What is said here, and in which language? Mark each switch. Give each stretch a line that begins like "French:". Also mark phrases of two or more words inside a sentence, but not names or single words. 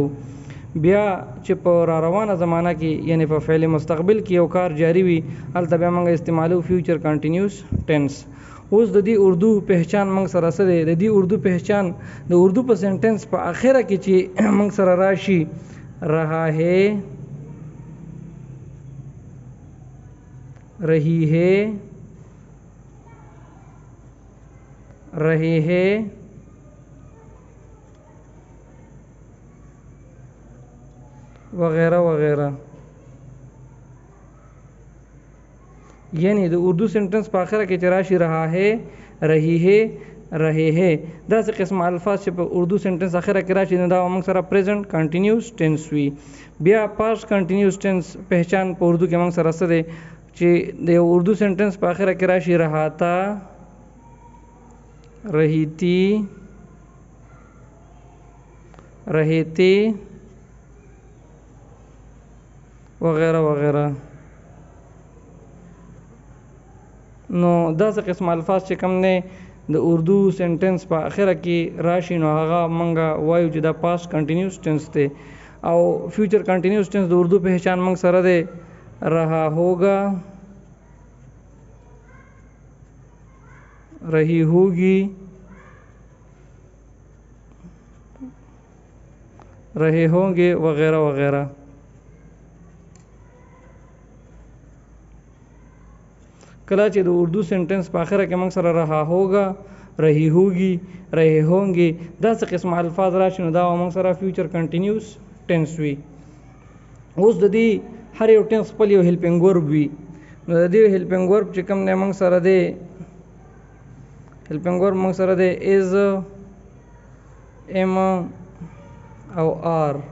Pashto: بیا چې په را روانه زمانہ کې یعنی په فعل مستقبل کې یو کار جاری وي هلته بیا موږ استعمالو
English: future continuous tense.
Pashto: اوس د دې اردو پہچان موږ سره سره د دې اردو پہچان د اردو په سنټنس په اخره کې چې موږ سره راشي
Urdu: رہا ہے، رہی ہے، رہے ہیں، وغیرہ وغیرہ.
Pashto: یعنی د اردو سنټنس په اخره کې چې راشي
Urdu: رہا ہے، رہی ہے، رہے ہے
Pashto: داسې قسم الفاظ چې په اردو سنټنس اخره کې راشي نو دا موږ سره
English: present continuous tense
Pashto: وي. بیا
English: past continuous tense
Pashto: پہچان په اردو کې موږ سره سره چې د اردو سنټنس په اخره کې راشي
Urdu: رہا تھا، رہی تھی، رہے تھے، وغیرہ وغیرہ.
Pashto: نو داسې قسم الفاظ چې کوم نه د اردو سنټنس په اخره کې راشي نو هغه منګه وایو چې دا
English: past continuous tense
Pashto: دی. او
English: future continuous tense
Pashto: د اردو پہچان موږ سره دی
Urdu: رہا ہوگا، رہی ہوگی، رہے ہوں گے، وغیرہ وغیرہ.
Pashto: کله چې د اردو سنټنس په اخره کې موږ سره
Urdu: رہا ہوگا، رہی ہوگی، رہے ہوں گے
Pashto: داسې قسم الفاظ راشي نو دا موږ سره
English: future continuous tense
Pashto: وي. اوس د دې هر یو ټینس خپل یو
English: helping verb
Pashto: وي. نو د دې
English: helping verb
Pashto: چې کوم نه موږ سره دی
English: helping verb
Pashto: موږ سره دی
English: is, am
Pashto: او آر.